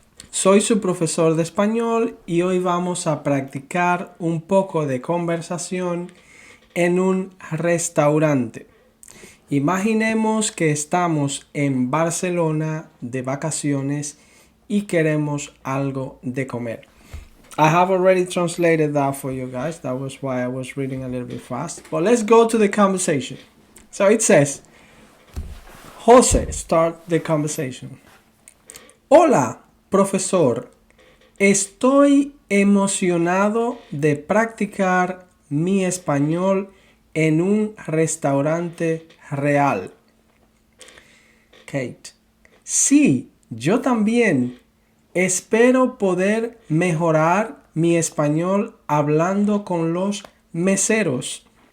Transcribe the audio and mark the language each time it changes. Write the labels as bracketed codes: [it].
[es] Soy su profesor de español y hoy vamos a practicar un poco de conversación en un restaurante. Imaginemos que estamos en Barcelona de vacaciones y queremos algo de comer. [en] I have already translated that for you guys. That was why I was reading a little bit fast. But let's go to the conversation. So it says, Jose, start the conversation. [es] Hola, profesor. Estoy emocionado de practicar mi español en un restaurante real. Kate. Sí, yo también. Espero poder mejorar mi español hablando con los meseros.